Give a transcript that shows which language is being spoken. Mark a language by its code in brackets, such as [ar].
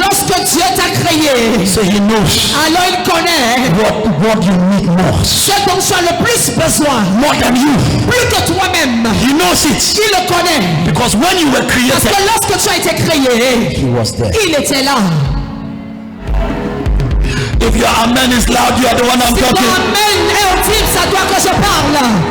[fr] lorsque Dieu t'a créé. [en] So he knows [fr] Alors il connaît [en] what you need most. [fr] ce dont tu as le plus besoin. [en] More than you. [fr] Plus que toi-même. [en] He knows it. [fr] Il le connaît. [en] Because when you were [fr] Parce [en] created, [fr] que lorsque tu as été créé, [en] he was there. [fr] il était là. [en] If your amen is loud, you are the one I'm [fr] Si ton [en] talking. [fr] amen est audible, ça doit que je parle.